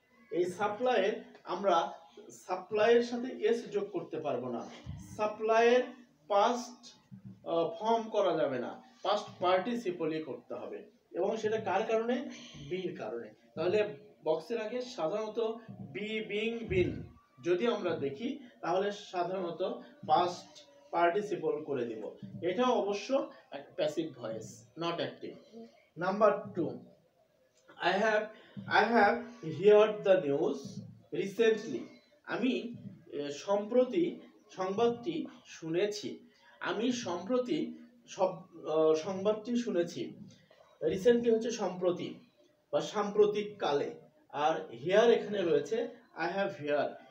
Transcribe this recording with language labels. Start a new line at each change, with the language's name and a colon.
Bangla: এই সাপ্লাইয়ের আমরা সাপ্লাইয়ের সাথে এস যোগ করতে পারবো না, সাপ্লাইয়ের পাস্ট ফর্ম করা যাবে না, পাস্ট পার্টিসিপলই করতে হবে, এবং সেটা কার কারণে? বির কারণে। তাহলে বক্সের আগে সাধারণত বি, বিং, বিন যদি আমরা দেখি, তাহলে সাধারণত পাস্ট পার্টিসিপল করে দিব। এটা অবশ্য passive voice, not active.
English: Number 2, I have heard the news recently.
Bangla: আমি সম্প্রতি সংবাদটি শুনেছি, আমি সম্প্রতি সংবাদটি শুনেছি। রিসেন্টলি হচ্ছে সম্প্রতি বা সাম্প্রতিক কালে, আর হিয়ার এখানে রয়েছে আই হ্যাভ হিয়ার।